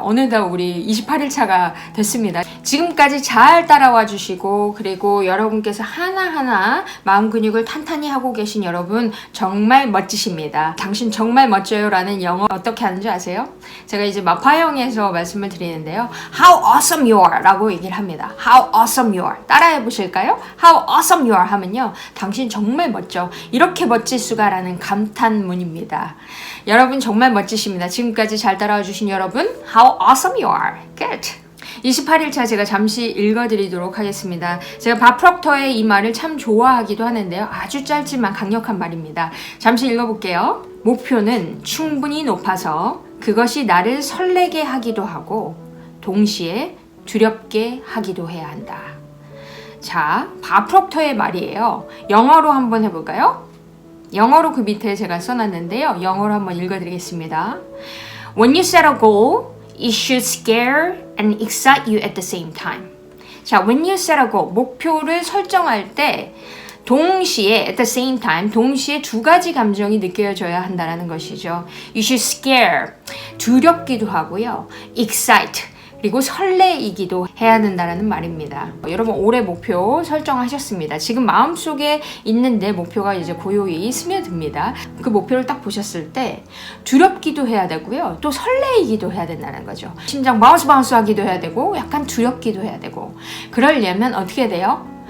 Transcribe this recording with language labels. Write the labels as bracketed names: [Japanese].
[Korean] 어느덧 우리 28일 차가 됐습니다. 지금까지 잘 따라와 주시고, 그리고 여러분께서 하나하나 마음 근육을 탄탄히 하고 계신 여러분 정말 멋지십니다. 당신 정말 멋져요 라는 영어 어떻게 하는지 아세요? 제가 이제 마파형에서 말씀을 드리는데요. [English] How awesome you are [Korean] 라고 얘기를 합니다. [English] How awesome you are. [Korean] 따라해 보실까요? [English] How awesome you are [Korean] 하면요, 당신 정말 멋져. 이렇게 멋질 수가 라는 감탄문입니다. 여러분 정말 멋지십니다. 지금까지 잘 따라와 주신 여러분, [English] How awesome you are. Good. [Korean] 28일차 제가 잠시 읽어드리도록 하겠습니다. 제가 밥 프록터의 이 말을 참 좋아하기도 하는데요. 아주 짧지만 강력한 말입니다. 잠시 읽어볼게요. 목표는 충분히 높아서 그것이 나를 설레게 하기도 하고 동시에 두렵게 하기도 해야 한다. 자, 밥 프록터의 말이에요. 영어로 한번 해볼까요? 영어로 그 밑에 제가 써놨는데요. 영어로 한번 읽어드리겠습니다. [English] When you set a goal, it should scare and excite you at the same time. [Korean] 자, [English] when you set a goal, [Korean] 목표를 설정할 때 동시에 [English] at the same time, [Korean] 동시에 두 가지 감정이 느껴져야 한다는 것이죠. [English] You should scare, [Korean] 두렵기도 하고요. excite, 그리고 설레이기도 해야 된다는 말입니다. 여러분 올해 목표 설정하셨습니다. 지금 마음속에 있는 내 목표가 이제 고요히 스며듭니다. 그 목표를 딱 보셨을 때 두렵기도 해야 되고요. 또 설레이기도 해야 된다는 거죠. 심장 바운스 하기도 해야 되고 약간 두렵기도 해야 되고, 그러려면 어떻게 돼요?